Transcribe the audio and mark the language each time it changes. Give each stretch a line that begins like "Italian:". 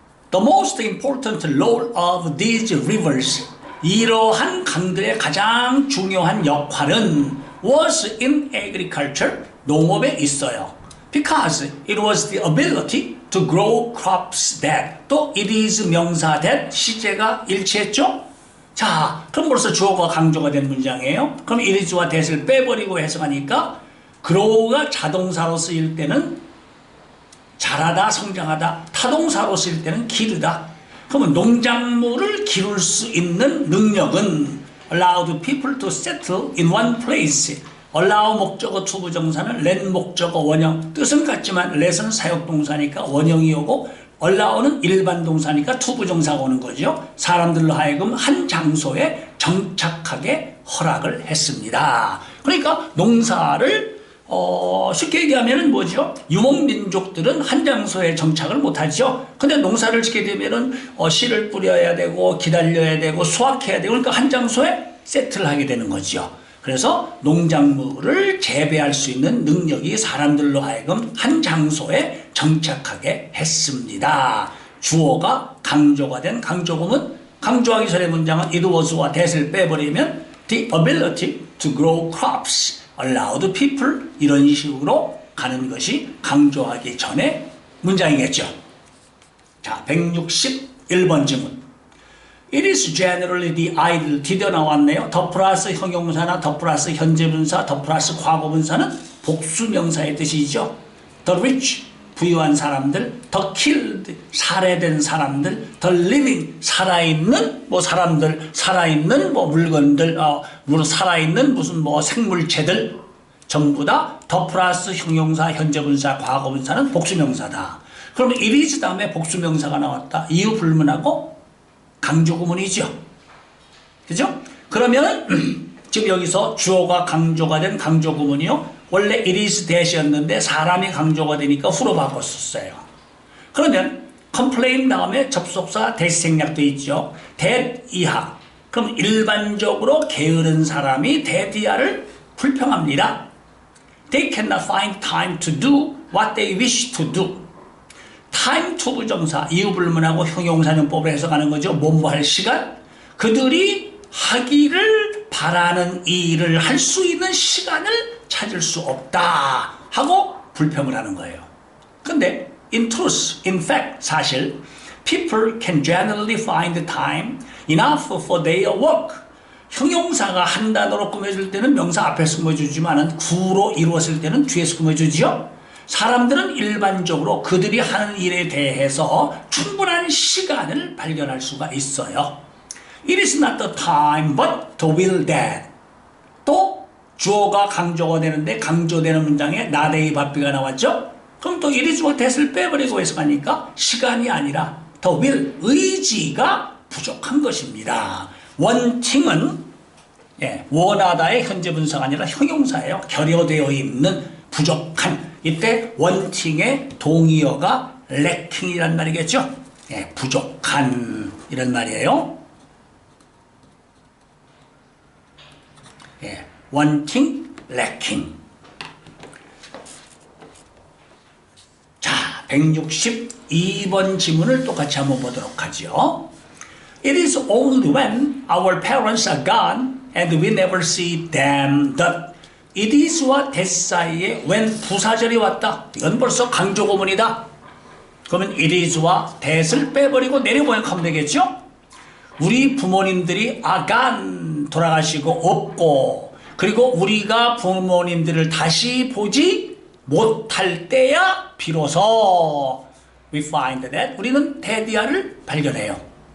English: The most important role of these rivers,
Korean: 이러한 강들의 가장 중요한 역할은
English: was in agriculture,
Korean: 농업에 있어요.
English: Because it was the ability to grow crops that, 또 it is 명사 that,
Korean: 시제가 일치했죠? 자, 그럼 벌써 주어가 강조가 된 문장이에요. 그럼 it is와 that을 빼버리고 해석하니까 grow가 자동사로 쓰일 때는 자라다, 성장하다, 타동사로 쓰일 때는 기르다. 그러면 농작물을 기를 수 있는 능력은
English: allowed people to settle in one place.
Korean: allow 목적어 투부정사는 let 목적어 원형, 뜻은 같지만 let은 사역동사니까 원형이 오고 allow는 일반 동사니까 투부정사가 오는 거죠. 사람들로 하여금 한 장소에 정착하게 허락을 했습니다. 그러니까 농사를 쉽게 얘기하면은 뭐죠? 유목민족들은 한 장소에 정착을 못하죠. 근데 농사를 짓게 되면은 씨를 뿌려야 되고 기다려야 되고 수확해야 되고 그러니까 한 장소에 세틀하게 되는 거죠. 그래서 농작물을 재배할 수 있는 능력이 사람들로 하여금 한 장소에 정착하게 했습니다. 주어가 강조가 된 강조구문, 강조하기 전의 문장은 it was와 that을 빼버리면
English: the ability to grow crops allowed people,
Korean: 이런 식으로 가는 것이 강조하기 전의 문장이겠죠. 자, 161번 질문.
English: It is generally the idle,
Korean: 드디어 나왔네요. 더 플러스 형용사나 더 플러스 현재분사, 더 플러스 과거분사는 복수명사의 뜻이죠. The rich, 부유한 사람들, the killed, 살해된 사람들, the living, 살아있는 사람들, 살아있는 물건들, 살아있는 무슨 생물체들, 전부 다 더 플러스 형용사, 현재분사, 과거분사는 복수명사다. 그러면 it is 다음에 복수명사가 나왔다. 이유 불문하고 강조구문이죠. 그죠? 그러면 지금 여기서 주어가 강조가 된 강조구문이요. 원래 it is that이었는데 사람이 강조가 되니까 후로 바꿨었어요. 그러면 complain 다음에 접속사 that 생략돼 있죠. that 이하. 그럼 일반적으로 게으른 사람이 that 이하를 불평합니다.
English: They cannot find time to do what they wish to do.
Korean: time to 부정사, 이유 불문하고 형용사용법을 해석하는 거죠. 뭐뭐 할 시간. 그들이 하기를 바라는 일을 할 수 있는 시간을 찾을 수 없다 하고 불평을 하는 거예요. 근데
English: in truth, in fact,
Korean: 사실
English: people can generally find time enough for their work.
Korean: 형용사가 한 단어로 꾸며질 때는 명사 앞에서 꾸며주지만 구로 이루었을 때는 뒤에서 꾸며주죠. 사람들은 일반적으로 그들이 하는 일에 대해서 충분한 시간을 발견할 수가 있어요.
English: It is not the time but the will that.
Korean: 또 주어가 강조가 되는데 강조되는 문장에 not a but be가 나왔죠. 그럼 또 it is와 that을 빼버리고 해석하니까 시간이 아니라 the will, 의지가 부족한 것입니다. wanting은 원하다의 현재 분사가 아니라 형용사예요. 결여되어 있는 부족한. 이때 wanting의 동의어가 lacking이란 말이겠죠. 부족한 이런 말이에요. wanting, lacking. 자, 162번 지문을 똑같이 한번 보도록 하죠.
English: It is only when our parents are gone and we never see them that
Korean: it is와 that 사이에 when 부사절이 왔다. 이건 벌써 강조구문이다. 그러면 it is와 that을 빼버리고 내려보면 되겠죠? 우리 부모님들이
English: are gone,
Korean: 돌아가시고 없고, 그리고 우리가 부모님들을 다시 보지 못할 때야 비로소
English: we find that
Korean: 우리는 that이야를 발견해요.